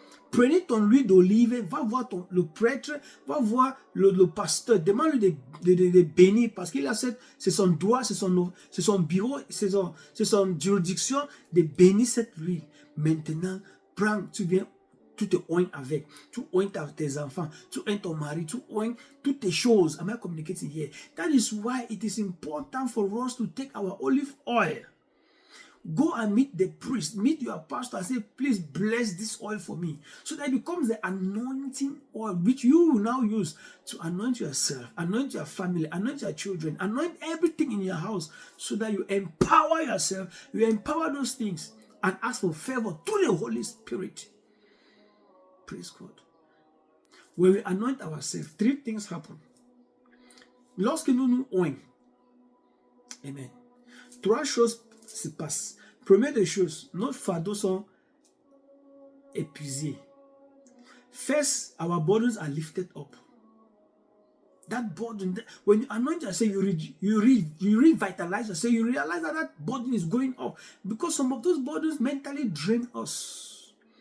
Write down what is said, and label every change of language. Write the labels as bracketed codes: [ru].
[fr] Prenez ton huile d'olive, va voir le prêtre, va voir le pasteur, demande-lui de bénir parce qu'il a c'est son droit, c'est son bureau, c'est son juridiction de bénir cette huile. Maintenant, prends, tu viens, tu te oignes avec, tu oignes tes enfants, tu oignes ton mari, tu oignes toutes tes choses. [en] Am I communicating here? That is why it is important for us to take our olive oil. Go and meet the priest, meet your pastor and say, please bless this oil for me. So that it becomes the anointing oil which you will now use to anoint yourself, anoint your family, anoint your children, anoint everything in your house so that you empower yourself, you empower those things and ask for favor through the Holy Spirit. Praise God. When we anoint ourselves, three things happen. [fr] Lorsque nous nous oignons, amen, trois choses se passent. Première des choses, nos fardeaux sont épuisés. [en] First, our burdens are lifted up. That burden, when you anoint yourself, you revitalize yourself, you realize that burden is going up because some of those burdens mentally drain us.